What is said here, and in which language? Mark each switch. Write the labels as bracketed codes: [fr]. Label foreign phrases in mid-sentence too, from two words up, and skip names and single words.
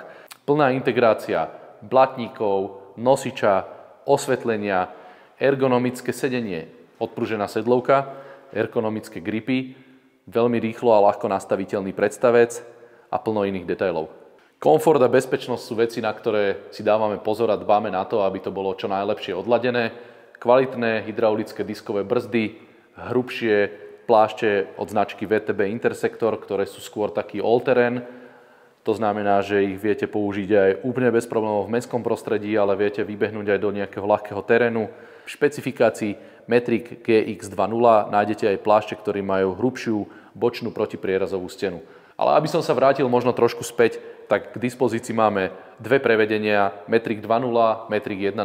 [sk] Plná integrácia blatníkov, nosiča, osvetlenia, ergonomické sedenie, odpružená sedlovka, ergonomické gripy, veľmi rýchlo a ľahko nastaviteľný predstavec a plno iných detailov. Komfort a bezpečnosť sú veci, na ktoré si dávame pozor a dbáme na to, aby to bolo čo najlepšie odladené. Kvalitné hydraulické diskové brzdy, hrubšie plášte od značky VTB Intersector, ktoré sú skôr taký all-terrain. To znamená, že ich viete použiť aj úplne bez problémov v mestskom prostredí, ale viete vybehnúť aj do nejakého ľahkého terénu. V špecifikácii Metric GX2.0 nájdete aj plášte, ktorí majú hrubšiu bočnú protiprierazovú stenu. Ale aby som sa vrátil možno trošku späť, tak k dispozícii máme dve prevedenia Metric 2.0, Metric 1.0.